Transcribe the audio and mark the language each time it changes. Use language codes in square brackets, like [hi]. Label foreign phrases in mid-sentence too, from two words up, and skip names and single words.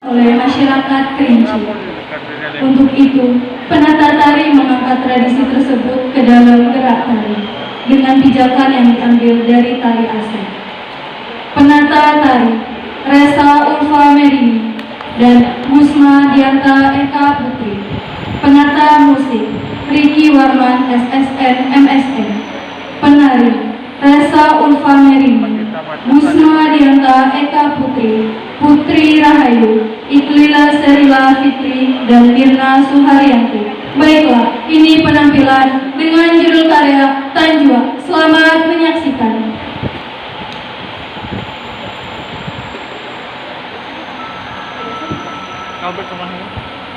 [id] oleh masyarakat Kerinci. Untuk itu, penata tari mengangkat tradisi tersebut ke dalam gerak tari dengan pijakan yang diambil dari tari Asli. Penata tari Resa Ulfa Merini dan Gusma Dianta Eka Putri. Penata musik Riki Warman SSN MSN. Penari Resa Ulfa Merini, Gusma Dianta Eka Putri, Putri Rahayu, Iklila Serila Fitri, dan Mirna Suharyanti. Baiklah, ini penampilan dengan judul karya Tanjua. Selamat menyaksikan. Kau bersama